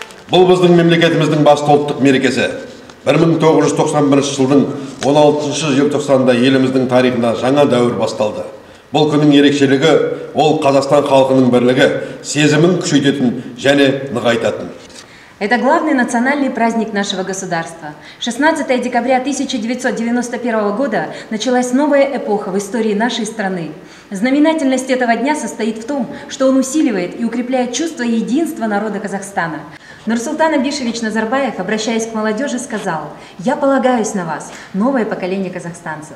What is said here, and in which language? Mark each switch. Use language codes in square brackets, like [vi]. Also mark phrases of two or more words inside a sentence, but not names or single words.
[kk] Бұл біздің мемлекетіміздің басты ұлттық мерекесі. 1991 жылдың 16 желтоқсанында еліміздің тарихына жаңа дәуір басталды. Бұл күннің ерекшелігі ол Қазақстан халқының бірлігі, сезімін күшейтетін және нығайтатын. [ru] Это главный национальный праздник нашего государства. 16 декабря 1991 года началась новая эпоха в истории нашей страны. Знаменательность этого дня состоит в том, что он усиливает и укрепляет чувство единства народа Казахстана. Нурсултан Абишевич Назарбаев, обращаясь к молодежи, сказал: «Я полагаюсь на вас, новое поколение казахстанцев.